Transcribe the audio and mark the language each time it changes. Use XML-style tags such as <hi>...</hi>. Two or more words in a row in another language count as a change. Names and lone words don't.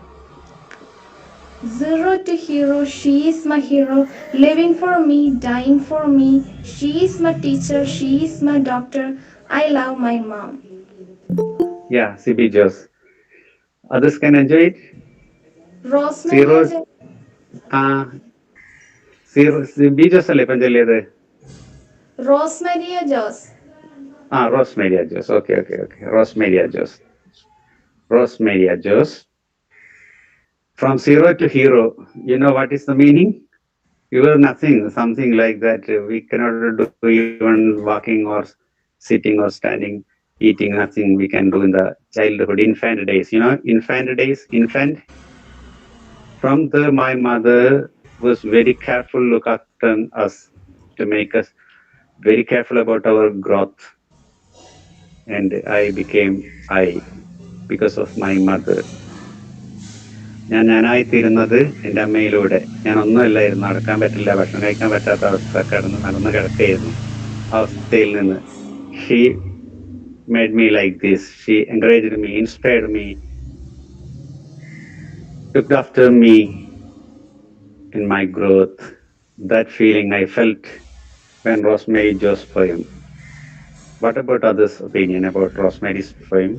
<en>Zero to hero, she is my hero, living for me, dying for me. She is my teacher, she is my doctor. I love my mom. Yeah, Sibi, Jos. Others can enjoy it. Rosemary, Zero. Zero. Sibi, Jos, alle panjaliade. Rosemary Joss. Rosemary, Jos. Okay. Rosemary, Jos. Rosemary, Jos. From zero to hero, you know what is the meaning? You are nothing, something like that. We cannot do even walking or sitting or standing, eating, nothing we can do in the childhood, infant days. You know, infant days, infant. From the, my mother was very careful, look after us to make us very careful about our growth. And I became I because of my mother.</en> <ml>ഞാനായിത്തീരുന്നത് എൻ്റെ അമ്മയിലൂടെ. ഞാൻ ഒന്നുമല്ലായിരുന്നു, നടക്കാൻ പറ്റില്ല, ഭക്ഷണം കഴിക്കാൻ പറ്റാത്ത അവസ്ഥ, നടന്ന് കിടക്കുകയായിരുന്നു. അവസ്ഥയിൽ നിന്ന്</ml> <en>she made me like this. She encouraged me, inspired me, looked after me in my growth. That feeling I felt when Rosemary Jo's poem. What about others' opinion about Rosemary's poem?</en>